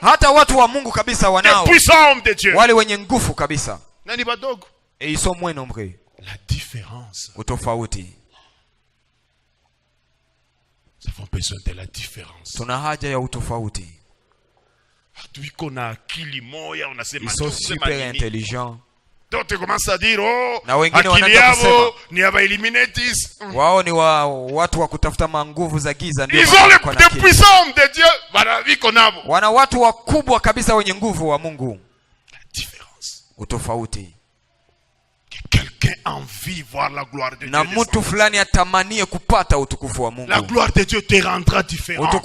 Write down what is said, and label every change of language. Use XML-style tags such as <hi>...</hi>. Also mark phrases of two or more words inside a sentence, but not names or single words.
<fr>Les puissants hommes de Dieu. Et ils sont moins nombreux. La différence. Nous avons besoin de la différence. Depuis qu'on a</fr> <sw>akili moya,</sw> <fr>on a ces ils sont super intelligents. Donc tu commences à dire,</fr> <sw>oh, akili yao ni aba Illuminatis.</sw> <fr>Ils ont des puissants hommes de Dieu. La différence. Quelqu'un envie voir la gloire de Dieu. La gloire de Dieu te rendra différent.</fr>